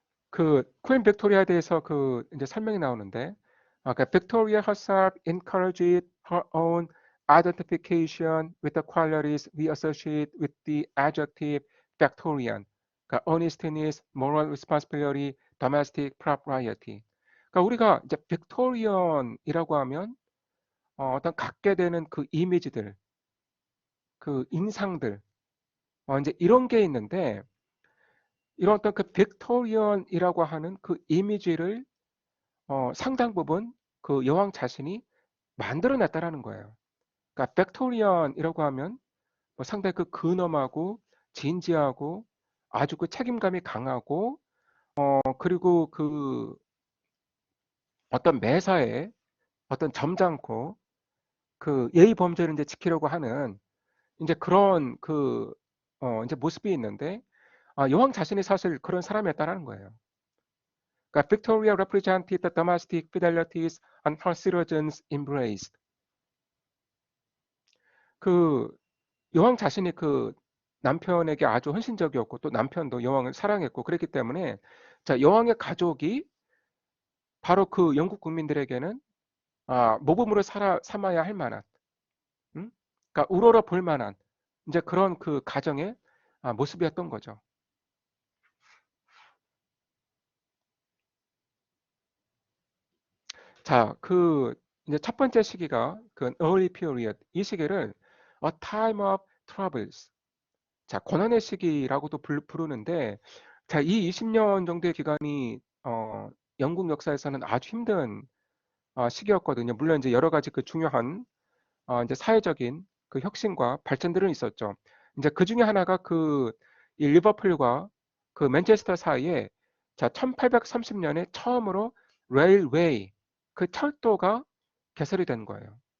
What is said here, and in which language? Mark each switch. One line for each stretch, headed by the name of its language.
Korean: 그 퀸 빅토리아에 대해서 그 이제 설명이 나오는데, 그러니까
English: Victoria herself encouraged her own identification with the qualities we associate with the adjective Victorian,
Korean: 그러니까
English: earnestness, moral responsibility, domestic propriety.
Korean: 그러니까 우리가 이제 빅토리언이라고 하면 어떤 갖게 되는 그 이미지들, 그 인상들, 이제 이런 게 있는데 이런 어떤 그 빅토리언이라고 하는 그 이미지를 상당 부분 그 여왕 자신이 만들어냈다라는 거예요. 그러니까 빅토리언이라고 하면 뭐 상당히 그 근엄하고 진지하고 아주 그 책임감이 강하고 그리고 그 어떤 매사에 어떤 점잖고 그 예의 범죄를 이제 지키려고 하는 이제 그런 그 이제 모습이 있는데 여왕 자신이 사실 그런 사람이었다라는 거예요. 그러니까
English: Victoria represented the domestic fidelities and her citizens embraced.
Korean: 그 여왕 자신이 그 남편에게 아주 헌신적이었고 또 남편도 여왕을 사랑했고 그랬기 때문에 자, 여왕의 가족이 바로 그 영국 국민들에게는 모범으로 삼아야 할 만한, 음? 그러니까 우러러 볼 만한 이제 그런 그 가정의 모습이었던 거죠. 자, 이제 첫 번째 시기가 그
English: early period.
Korean: 이 시기를
English: a time of troubles.
Korean: 자, 고난의 시기라고도 부르는데, 자, 이 20년 정도의 기간이, 영국 역사에서는 아주 힘든 시기였거든요. 물론 이제 여러 가지 그 중요한, 이제 사회적인 그 혁신과 발전들은 있었죠. 이제 그 중에 하나가 이 리버풀과 그 맨체스터 사이에 자, 1830년에 처음으로 레일웨이, 그 철도가 개설이 된 거예요.